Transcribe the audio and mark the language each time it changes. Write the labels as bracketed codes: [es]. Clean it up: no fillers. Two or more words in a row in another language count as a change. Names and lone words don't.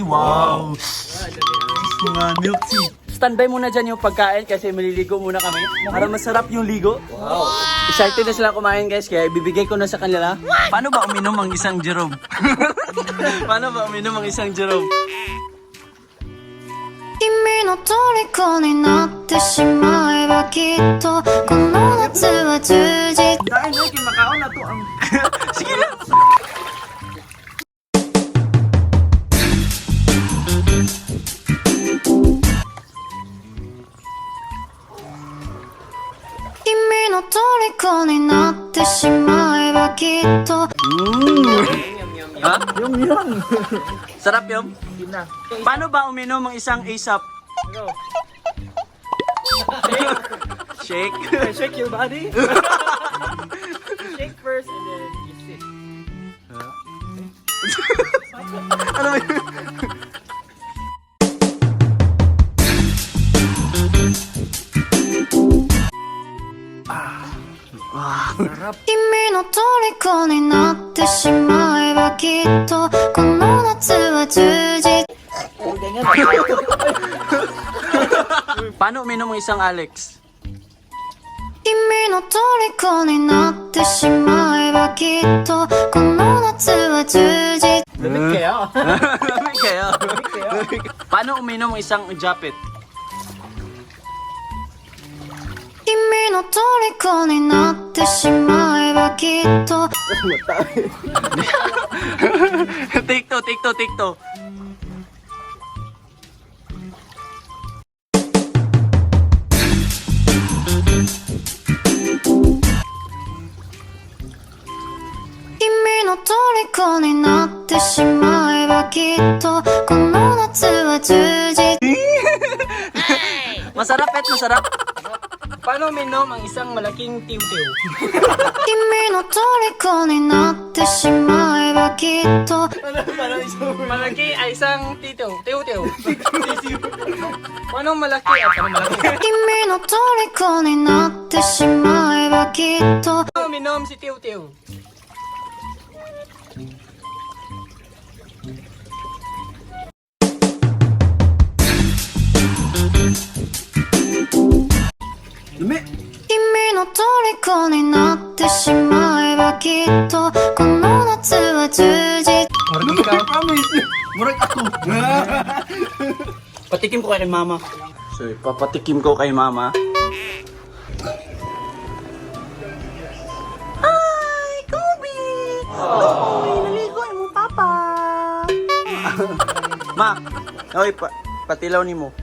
[tl] Wow. Mga milk tea. Standby muna dyan yung pagkain kasi maliligo muna kami. Para masarap yung ligo. Wow. Excited na sila kumain guys kaya ibibigay ko na sa kanila. Paano ba uminom ang isang Jerome? Paano ba uminom ang isang Jerome? [ja] 君の虜になってしまえばきっとこの夏は充実 [tl] Dahil na, kimakaon na to ang... Sige lang! [ja] 君の虜になってしまえばきっと [tl] Ha? Yum. Sarap yum? Paano ba uminom ang isang ASAPH? Shake? [en] Shake your body. Shake first and then you sit. [tl] Ano ba yun? Sarap. [ja] 君の虜になってしまえばきっとこの夏は充実 [tl] Paano uminom ang isang Alex? [ja] 君の虜になってしまえばきっとこの夏は充実 [tl] Lamig kaya. Lamig kaya. Paano uminom ang isang Japet? [ja] 君の虜になってしまえばきっと [en] Take two. [ja] 君の虜になってしまえばきっとこの夏は充実 [tl] Masarap. Paano uminom ang isang malaking tiw-tiw? [ja] 君の虜になってしまえばきっと [tl] Malaki ay isang titiw. Tiw-tiw. Paano malaki at paano malaki? [ja] 君の虜になってしまえばきっと [tl] Paano uminom si tiw-tiw? Dumi! [ja] 君の虜になってしまえばきっとこの夏は充実 [ceb] Murag ako. Patikim ko kay mama. [tl] So, papatikim ko kay mama. Hi, Kobe! [ceb] Kobe, naligo mo, papa. Ma, oy, patilaw ni mo.